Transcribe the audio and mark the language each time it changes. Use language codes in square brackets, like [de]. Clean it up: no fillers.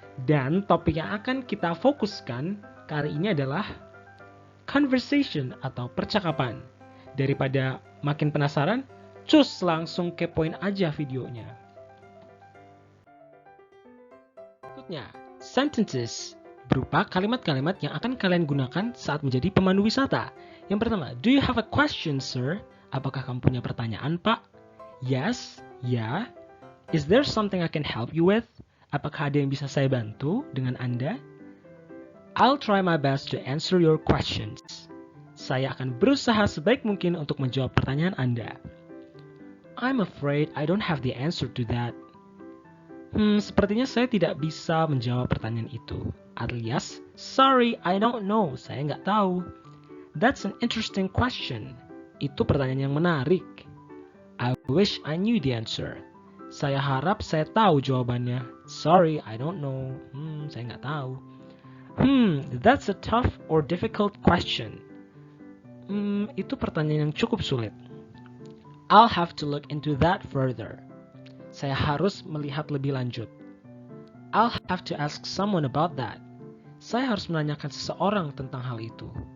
[id] Dan topik yang akan kita fokuskan kali ini adalah conversation atau percakapan. Daripada makin penasaran, cus langsung kepoin aja videonya. Berikutnya, sentences berupa kalimat-kalimat yang akan kalian gunakan saat menjadi pemandu wisata. Yang pertama, [en] do you have a question, sir? [id] Apakah kamu punya pertanyaan, Pak? [en] Yes, ya. Is there something I can help you with? [id] Apakah ada yang bisa saya bantu dengan Anda? [en] I'll try my best to answer your questions. [id] Saya akan berusaha sebaik mungkin untuk menjawab pertanyaan Anda. [en] I'm afraid I don't have the answer to that. [id] Sepertinya saya tidak bisa menjawab pertanyaan itu. Alias, [en] sorry, I don't know. [id] Saya nggak tahu. [en] That's an interesting question. [id] Itu pertanyaan yang menarik. [en] I wish I knew the answer. [id] Saya harap saya tahu jawabannya. [en] Sorry, I don't know. [id] Saya nggak tahu. [en] That's a tough or difficult question. [id] Itu pertanyaan yang cukup sulit. [en] I'll have to look into that further. [id] Saya harus melihat lebih lanjut. [en] I'll have to ask someone about that. [id] Saya harus menanyakan seseorang tentang hal itu.